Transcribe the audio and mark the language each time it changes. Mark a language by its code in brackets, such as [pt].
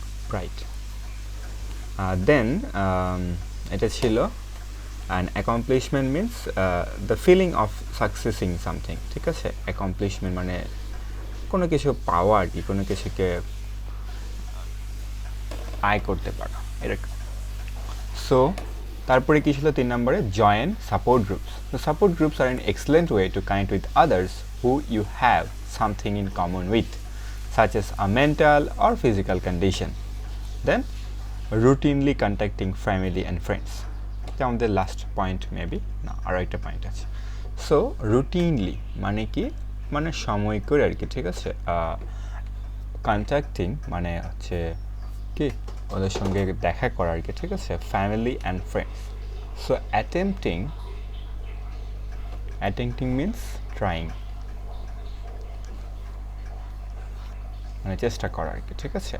[en] Pride. Then এটা ছিল and accomplishment means the feeling of succeeding something, [bn] ঠিক আছে? অ্যাকমপ্লিশমেন্ট মানে কোনো কিছু পাওয়া আর কি, কোনো কিছুকে আয় করতে পারা এরকম। সো তারপরে কি ছিল 3 নম্বরে? [en] Join support groups. The support groups are an excellent way to connect with others who you have something in common with, such as a mental or physical condition. Then routinely contacting family and friends. [bn] এটা আমাদের last point, maybe না আরও একটা point আছে। So routinely মানে কি, মানে সময় করে আর কি, ঠিক আছে? কন্ট্যাক্টিং মানে হচ্ছে কি, ওদের সঙ্গে দেখা করা আর কি, ঠিক আছে? Family and friends. So [en] attempting means trying, [bn] মানে চেষ্টা করা আর কি, ঠিক আছে?